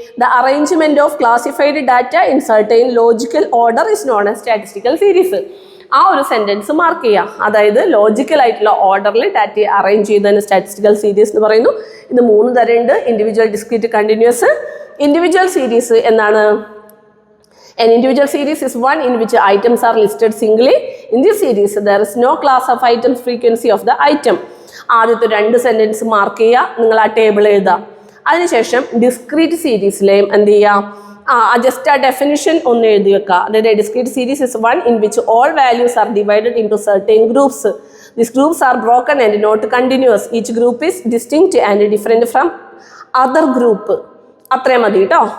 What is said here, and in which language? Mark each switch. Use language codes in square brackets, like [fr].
[en] The arrangement of classified data in certain logical order is known as statistical series. [ml] ആ ഒരു sentence mark ചെയ്യുക. അതായത് logical ആയിട്ടുള്ള ഓർഡറിൽ ഡാറ്റയെ അറേഞ്ച് ചെയ്തതിന് സ്റ്റാറ്റിസ്റ്റിക്കൽ സീരീസ് എന്ന് പറയുന്നു. ഇത് 3 തരമുണ്ട്: individual, discrete, continuous. Individual series എന്നാണ്? [en] An individual series is one in which items are listed singly. In this series, there is no class of items frequency of the item. [ml] ആദ്യത്തെ 2 sentence mark ചെയ്യുക, നിങ്ങൾ ആ table എഴുതുക. അതിനുശേഷം discrete സീരീസിലെയും എന്ത് ചെയ്യുക? Just ആ ഡെഫിനിഷൻ ഒന്ന് എഴുതി വെക്കുക. അതായത് [en] Discrete series is one in which all values are divided into certain groups. These groups are broken and not continuous. Each group is distinct and different from other group. [ml] അത്രയും മതി കേട്ടോ.